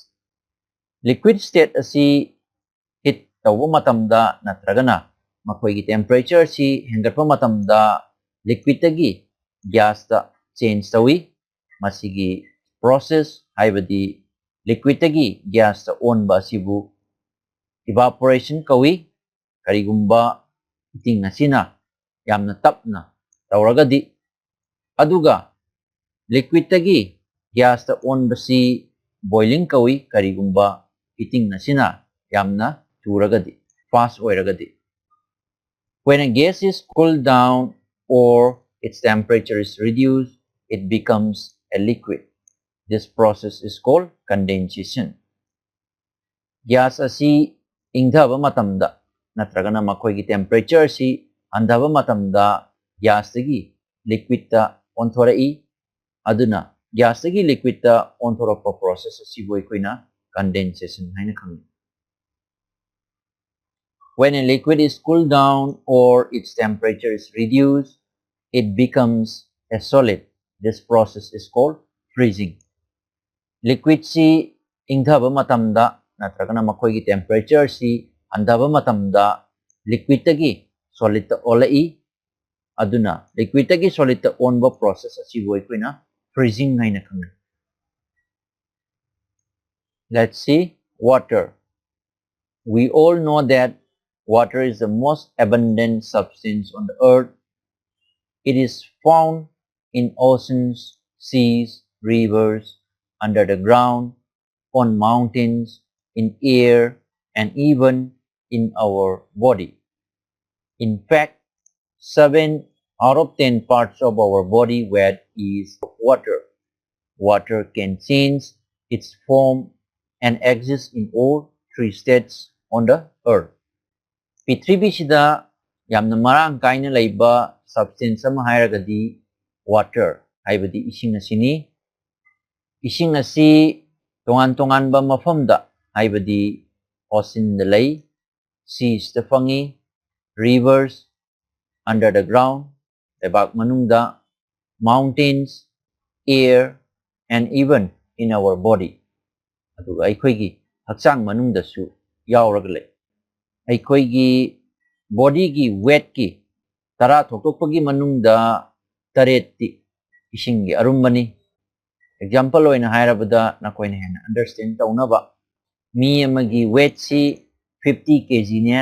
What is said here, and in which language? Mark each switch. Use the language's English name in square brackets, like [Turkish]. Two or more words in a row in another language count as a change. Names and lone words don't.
[Manipuri] Liquid state asi hit tawa matamda natragana makhoi gi temperature si hengatpa matamda liquid tagi gas da change tawi masigi process haibadi liquid tagi gas da onba asibu evaporation kawi karigumba heating asina yamna tapna tawragadi aduga liquid tagi gas da onbasi boiling kawi karigumba heating asina yamna turagadi fast oiragadi. [English] When a gas is cooled down or its temperature is reduced, it becomes a liquid. This process is called condensation. [Manipuri] Gas asi ingdhaba matamda natragana makhoi gi temperature si andhaba matamda gas tagi liquid ta onthorei aduna gas tagi liquid ta onthorapa process asi boi koina condensation haina khangi. [English] When a liquid is cooled down or its temperature is reduced, it becomes a solid. This process is called freezing. [Manipuri] Liquid si ingdhaba matamda natragana makhoi gi temperature si andhaba matamda liquid tagi solid ta olai aduna liquid tagi solid ta onba process asi boi koina freezing haina khangi. [English] Let's see water. We all know that water is the most abundant substance on the earth. It is found in oceans, seas, rivers, under the ground, on mountains, in air, and even in our body. In fact, 7 out of 10 parts of our body weight is water. Water can change its form and exist in all 3 states on the earth. [Manipuri] ꯄ꯭ꯔꯤꯊꯤꯕꯤꯁꯤꯗ ꯌꯥꯝꯅ ꯃꯔꯥꯡ ꯀꯥꯏꯅ ꯂꯩꯕ ꯁꯕꯁꯇꯦꯟꯁ ꯑꯃ ꯍꯥꯏꯔꯒꯗꯤ ꯋꯥꯇꯔ ꯍꯥꯏꯕꯗꯤ ꯏꯁꯤꯡ ꯑꯁꯤꯅꯤ. ꯏꯁꯤꯡ ꯑꯁꯤ ꯇꯣꯉꯥꯟ ꯇꯣꯉꯥꯟꯕ ꯃꯐꯝꯗ ꯍꯥꯏꯕꯗꯤ oceanꯗ ꯂꯩ, seasꯗ ꯐꯪꯏ, [English] rivers, under the ground, [Manipuri] leibak manungda, [English] mountains, air, and even in our body. [Manipuri] Aduga aikoigi hakchang manungdasu yauraga lay. Aikoigi body gi weight ki tara thokpagi manungda taretti isinggi arumbani. Example oina hairabada nakoina hena understand taunaba mi amagi weight si 50 kg ne